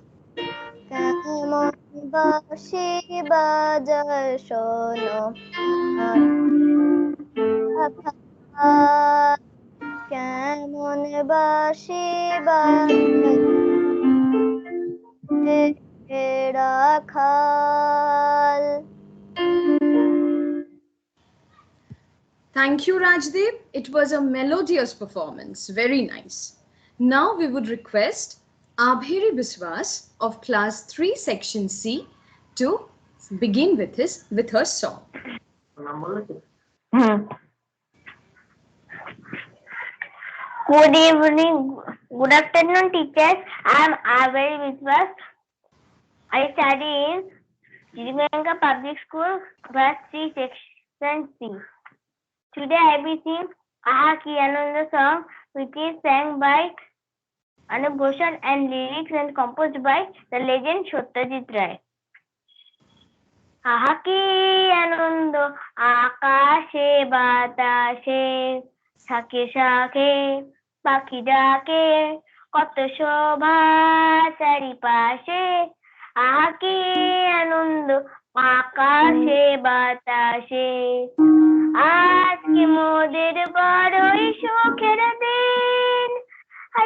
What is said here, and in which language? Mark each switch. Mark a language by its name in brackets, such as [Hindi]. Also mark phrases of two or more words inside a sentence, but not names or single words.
[Bangla] কেমন বাঁশি বাজায় শোনো রাখাল। কেমন বাঁশি বাজায় রাখাল। [English] Thank you, Rajdeep. It was a melodious performance. Very nice. Now we would request Abhiri Biswas of Class 3, Section C to begin with her song. Good evening, good afternoon, teachers. I am Abhiri Biswas. I study in Jidimenga Public School, Class 3, Section C. Today I will sing Aha Ki Ananda song, which is sang by Anup Ghoshal and lyrics and composed by the legend Satyajit Ray. [Bangla] আহা কি আনন্দ আকাশে বাতাসে থাকে শাখে পাখি ডাকে কত শোভা চারিপাশে আহা কি আনন্দ আকাশে বাতাসে আজকে মোদের বড়ই সুখের দিন আজ